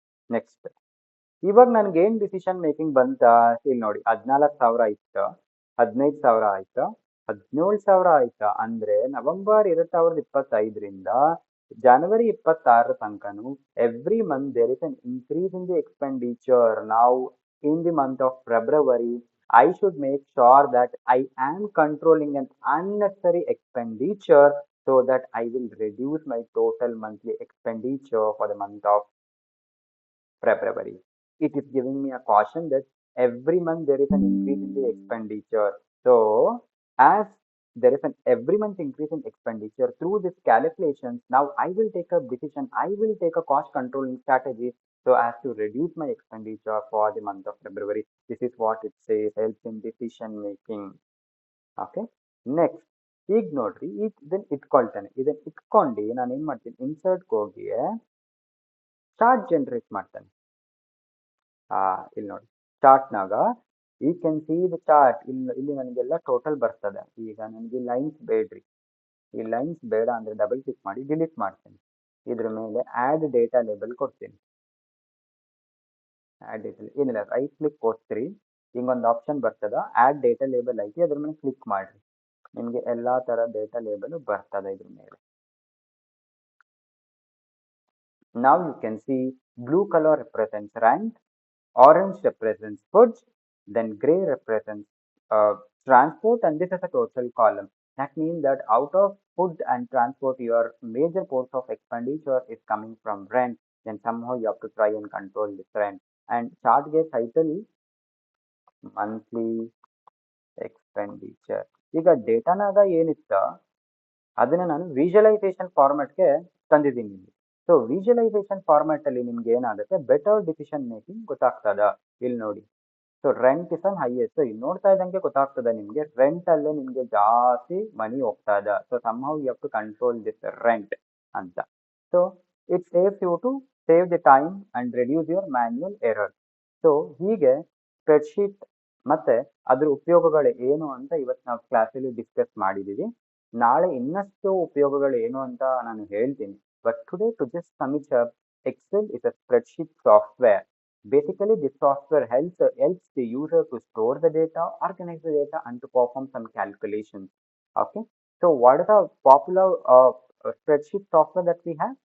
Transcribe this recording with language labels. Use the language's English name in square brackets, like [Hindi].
[Kannada] Next, ಇವಾಗ ನನ್ಗೆ ಏನ್ ಡಿಸಿಷನ್ ಮೇಕಿಂಗ್ ಬಂತ, ಇಲ್ಲಿ ನೋಡಿ 14,000 ಆಯ್ತು, 15,000 ಆಯ್ತು, 17,000 ಆಯ್ತಾ. ಅಂದ್ರೆ November 2025ರಿಂದ January 26 ತನಕನು [English] Every month there is an increase in the expenditure. [Kannada] ನಾವು [English] In the month of February I should make sure that I am controlling an unnecessary expenditure so that I will reduce my total monthly expenditure for the month of February. It is giving me a caution that every month there is an increase in the expenditure. So as there is an every month increase in expenditure through this calculations, now I will take a decision, I will take a cost controlling strategy so as to reduce my expenditure for the month of February. This is what it says, helps in decision making. Okay, next, [Kannada] ಈಗ ನೋಡ್ರಿ, ಈಗ ಇದನ್ನ ಇಟ್ಕೊಳ್ತಾನೆ. ಇದನ್ನ ಇಟ್ಕೊಂಡು ನಾನು ಏನ್ ಮಾಡ್ತೀನಿ, insert ಹೋಗಿ ಚಾರ್ಟ್ ಜನರೇಟ್ ಮಾಡ್ತಾನೆ. ಇಲ್ಲಿ ನೋಡಿ, ಚಾರ್ಟ್ನಾಗ [English] ಈ can see the chart. [Kannada] ಇಲ್ಲಿ ನನಗೆಲ್ಲ ಟೋಟಲ್ ಬರ್ತದೆ. ಈಗ ನನಗೆ ಲೈನ್ಸ್ ಬೇಡ್ರಿ, ಈ ಲೈನ್ಸ್ ಬೇಡ ಅಂದ್ರೆ ಡಬಲ್ ಕ್ಲಿಕ್ ಮಾಡಿ ಡಿಲೀಟ್ ಮಾಡ್ತೀನಿ. ಇದ್ರ ಮೇಲೆ ಆಡ್ ಡೇಟಾ ಲೇಬಲ್ ಕೊಡ್ತೀನಿ. ಆಡ್ ಡೇಟಾ ಏನಿಲ್ಲ, ರೈಟ್ ಕ್ಲಿಕ್ ಕೊಡ್ತೀರಿ, ಹಿಂಗೊಂದು ಆಪ್ಷನ್ ಬರ್ತದ, ಆಡ್ ಡೇಟಾ ಲೇಬಲ್ ಐತಿ, ಅದ್ರ ಮೇಲೆ ಕ್ಲಿಕ್ ಮಾಡ್ರಿ. ನಿಮಗೆ ಎಲ್ಲಾ ತರ ಡೇಟಾ ಲೇಬಲ್ ಬರ್ತದೆ ಇದ್ರ ಮೇಲೆ. [English] Now you can see blue color represents rent, orange represents food, then gray represents transport, and this is a total column. That means that out of food and transport, your major portion of expenditure is coming from rent. Then somehow you have to try and control this rent. And chart get title monthly expenditure. [Kannada] ಈಗ ಡೇಟಾನಾಗ ಏನಿತ್ತ ಅದನ್ನ ನಾನು visualisation ಫಾರ್ಮೆಟ್ಗೆ ತಂದಿದ್ದೀನಿ ಇಲ್ಲಿ. So visualisation format ಅಲ್ಲಿ ನಿಮ್ಗೆ ಏನಾಗುತ್ತೆ, better decision making ಗೊತ್ತಾಗ್ತದ. ಇಲ್ಲಿ ನೋಡಿ, [English] So rent is an highest. [Kannada] ಇಲ್ಲಿ ನೋಡ್ತಾ ಇದ್ದಂಗೆ ಗೊತ್ತಾಗ್ತದೆ ನಿಮ್ಗೆ, ರೆಂಟ್ ಅಲ್ಲೇ ನಿಮ್ಗೆ ಜಾಸ್ತಿ ಮನಿ ಹೋಗ್ತಾ ಇದೆ. [English] So somehow you have to control this rent ಅಂತ. So it saves you to save the time and reduce your manual error. [Kannada] So ಹೀಗೆ ಸ್ಪ್ರೆಡ್ಶೀಟ್ ಮತ್ತೆ ಅದ್ರ ಉಪಯೋಗಗಳು ಏನು ಅಂತ ಇವತ್ತು ನಾವು ಕ್ಲಾಸಲ್ಲಿ ಡಿಸ್ಕಸ್ ಮಾಡಿದೀವಿ. ನಾಳೆ ಇನ್ನಷ್ಟು ಉಪಯೋಗಗಳು ಏನು ಅಂತ ನಾನು ಹೇಳ್ತೀನಿ. [English] But today to just sum it up, Excel is a spreadsheet software. Basically, this software helps the user to store the data, organize the data, and to perform some calculations. Okay. So, what is the popular spreadsheet software that we have?